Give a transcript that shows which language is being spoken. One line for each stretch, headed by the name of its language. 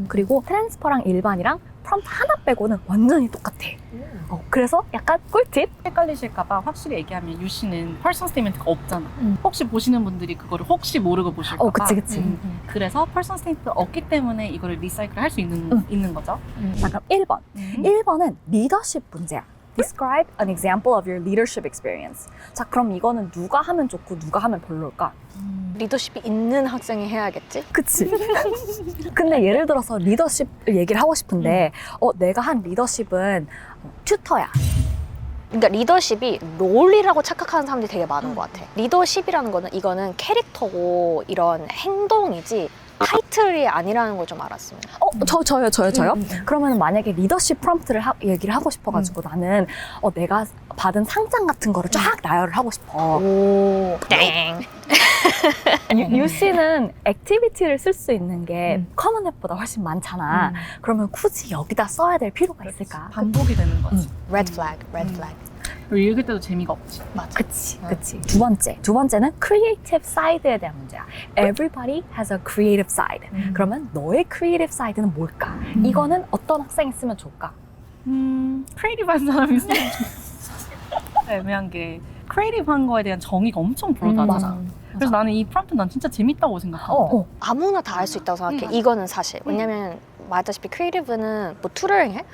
Korean: 그리고 트랜스퍼랑 일반이랑 프롬프트 하나 빼고는 완전히 똑같아. 그래서 약간 꿀팁? 헷갈리실까봐 확실히 얘기하면 UC는 퍼스널 스테이트먼트가 없잖아. 혹시 보시는 분들이 그거를 혹시 모르고 보실까봐. 그치. 그래서 퍼스널 스테이트가 없기 때문에 이거를 리사이클 할 수 있는 거죠. 자, 그럼 1번. 1번은 리더십 문제야.
English: Describe an example of your leadership experience.
Korean: 자, 그럼 이거는 누가 하면 좋고 누가 하면 별로일까? 리더십이 있는 학생이 해야겠지? 그치. 근데 예를 들어서 리더십 얘기를 하고 싶은데 내가 한 리더십은 튜터야. 그러니까 리더십이 롤이라고 착각하는 사람들이 되게 많은 것 같아. 리더십이라는 거는 이거는 캐릭터고 이런 행동이지 타이틀이 아니라는 걸 좀 알았으면. 저요. 그러면 만약에 리더십 프롬프트를 얘기를 하고 싶어가지고 나는 내가 받은 상장 같은 거를 쫙 나열을 하고 싶어. 땡. UC는 액티비티를 쓸 수 있는 게 커먼 앱보다 훨씬 많잖아. 그러면 굳이 여기다 써야 될 필요가 있을까? 반복이 되는 거지.
English: Red flag, red flag.
Korean: 그리고 읽을 때도 재미가 없지. 맞아. 그치. 두 번째는 creative side에 대한 문제야.
English: Everybody has a creative side.
Korean: 그러면 너의 creative side는 뭘까? 이거는 어떤 학생이 쓰면 좋을까? 크리에이티브한 사람이 쓰면 애매한 게 크리에이티브한 거에 대한 정의가 엄청 불어나잖아. 그래서 나는 이 프롬프트 난 진짜 재밌다고 생각하거든. 아무나 다 할 수 있다고 생각해. 이거는 사실. 왜냐면 말했다시피 크리에이티브는 뭐 튜터링 해?